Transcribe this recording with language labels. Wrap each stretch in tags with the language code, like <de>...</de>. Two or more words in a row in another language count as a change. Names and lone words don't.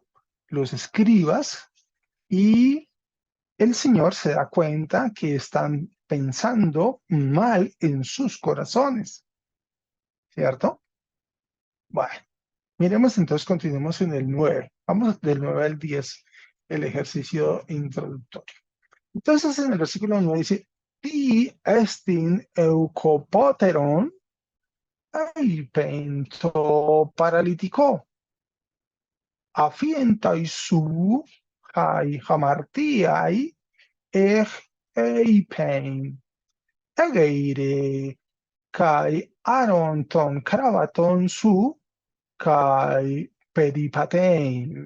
<es>Los escribas, y el Señor se da cuenta que están pensando mal en sus corazones, ¿cierto? Bueno, miremos entonces, continuemos en el 9. Vamos del 9 al 10, el ejercicio introductorio. Entonces en el versículo 9 dice,</es> <el>τί ἐστιν εὐκοπώτερον εἰπεῖν τῷ παραλυτικῷ. ἀφίενταί σου καὶ ἁμαρτίαι εἰπεῖν. ἔγειρε καὶ ἆρον τὸν κράβαττόν σου καὶ περιπατεῖν.</el>